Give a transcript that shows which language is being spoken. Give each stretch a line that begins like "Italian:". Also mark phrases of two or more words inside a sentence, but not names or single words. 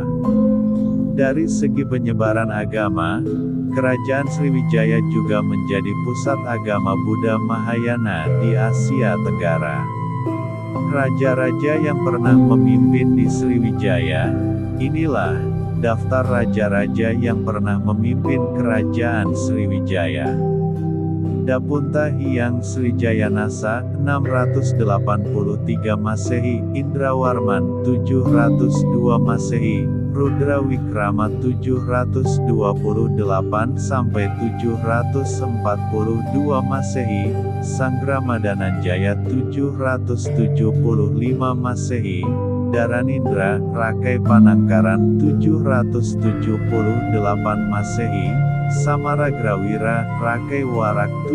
Indonesian: Dari segi penyebaran agama, Kerajaan Sriwijaya juga menjadi pusat agama Buddha Mahayana di Asia Tenggara. Raja-raja yang pernah memimpin di Sriwijaya, inilah daftar raja-raja yang pernah memimpin Kerajaan Sriwijaya. Dapunta Hyang Srijayanasa, 683 Masehi, Indrawarman, 702 Masehi, Rudra Wikrama 728 sampai 742 Masehi, Sangramadananjaya 775 Masehi, Dharanindra, Rakai Panangkaran 778 Masehi, Samaragrawira, Rakai Warak